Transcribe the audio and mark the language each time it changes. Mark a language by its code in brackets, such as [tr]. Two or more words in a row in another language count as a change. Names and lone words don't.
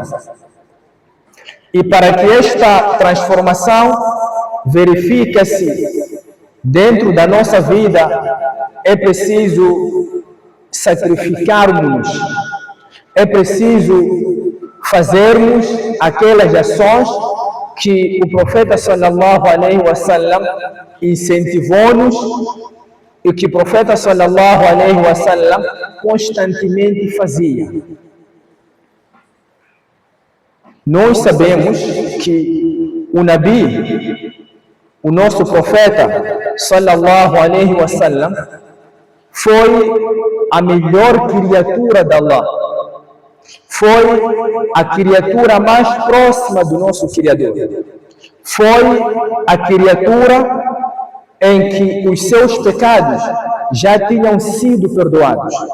[pt] E para que esta transformação verifique-se dentro da nossa vida, é preciso sacrificarmos, é preciso fazermos aquelas ações que o profeta [ar] sallallahu alaihi wasallam [pt] incentivou-nos e que o profeta [ar] sallallahu alaihi wasallam [pt] constantemente fazia. Nós sabemos que o Nabi, o nosso profeta [ar] sallallahu alaihi wasallam, [pt] foi a melhor criatura de Allah. Foi a criatura mais próxima do nosso Criador. Foi a criatura em que os seus pecados já tinham sido perdoados.